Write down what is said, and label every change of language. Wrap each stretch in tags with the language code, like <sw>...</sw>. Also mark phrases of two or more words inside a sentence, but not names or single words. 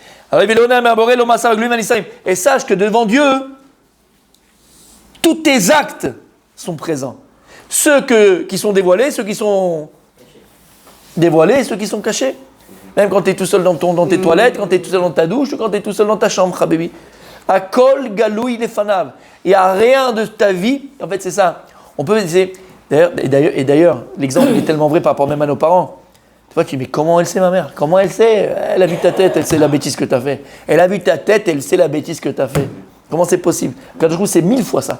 <fr>Et sache que devant Dieu, tous tes actes sont présents. Ceux qui sont dévoilés, ceux qui sont dévoilés et ceux qui sont cachés. Même quand tu es tout seul dans tes toilettes, quand tu es tout seul dans ta douche, ou quand tu es tout seul dans ta chambre, Habibi.</fr> <he>הכל גלוי לפניו.</he> <fr>Il n'y a rien de ta vie. En fait, c'est ça. On peut dire. D'ailleurs, l'exemple est tellement vrai par rapport même à nos parents. Tu vois, tu dis, mais comment elle sait, ma mère? Comment elle sait? Elle a vu ta tête, elle sait la bêtise que tu as fait. Elle a vu ta tête, elle sait la bêtise que tu as fait. Comment c'est possible? Quand je trouve c'est 1000 fois ça.</fr>